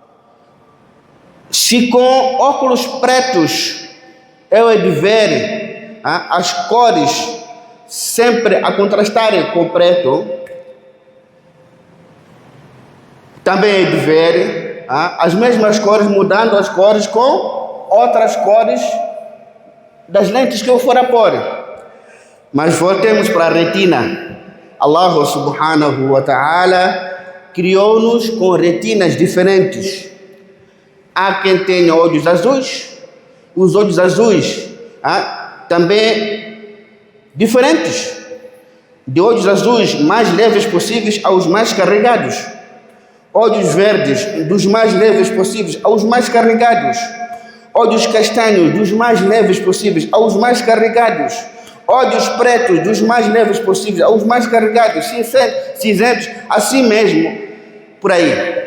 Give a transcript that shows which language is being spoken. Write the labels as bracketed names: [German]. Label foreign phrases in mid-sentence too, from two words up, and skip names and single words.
[Portuguese] Se com óculos pretos eu de ver as cores sempre a contrastarem com preto, também de ver as mesmas cores mudando as cores com outras cores das lentes que eu for a pôr. Mas voltemos para a retina. [Arabic] الله سبحانه وتعالى [Portuguese] criou-nos com retinas diferentes. Há quem tenha olhos azuis, os olhos azuis também diferentes, de olhos azuis mais leves possíveis aos mais carregados, olhos verdes dos mais leves possíveis aos mais carregados, olhos castanhos dos mais leves possíveis aos mais carregados, olhos pretos dos mais leves possíveis aos mais carregados, cinzentos, assim mesmo, por aí.